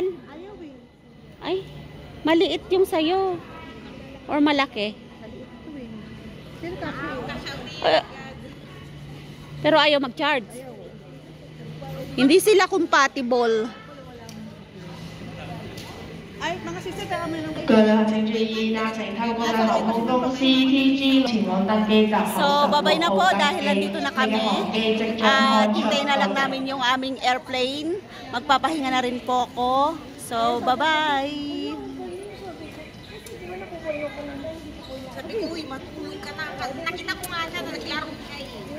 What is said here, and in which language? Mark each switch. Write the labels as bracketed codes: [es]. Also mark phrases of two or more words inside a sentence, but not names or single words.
[tl] Ay, maliit yung sayo. Or malaki. Pero ayaw mag-charge. Hindi sila compatible. Ay, mga sister, tara mo ng [yue] 各位行程注意，搭乘泰國嘅航空公司 TG 前往登機閘口 [tl] So, babay na po dahil nandito na kami. Hintayin na lang namin yung aming airplane. Magpapahinga na rin po ako. So, bye-bye. Sabi ko, uy, matulog ka na. Nakita ko nga siya na naglaro siya eh.